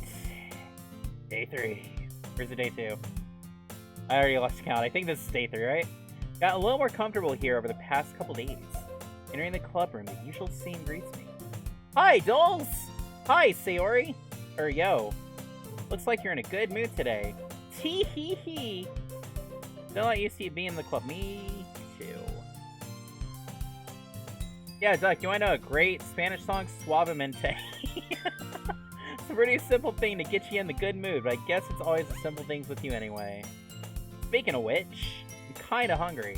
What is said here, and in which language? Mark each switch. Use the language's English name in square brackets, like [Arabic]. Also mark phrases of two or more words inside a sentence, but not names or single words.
[English] Day 3. Where's the day 2? I already lost count. I think this is day 3, right? Got a little more comfortable here over the past couple days. Entering the club room, the usual scene greets me. Hi, dolls! Hi, Sayori! Or yo. Looks like you're in a good mood today. Tee hee hee! Still not used to you being in the club. Me too. Yeah, Duck, you wanna know a great Spanish song? Suavemente. It's a pretty simple thing to get you in the good mood, but I guess it's always the simple things with you anyway. Speaking of which, I'm kinda hungry.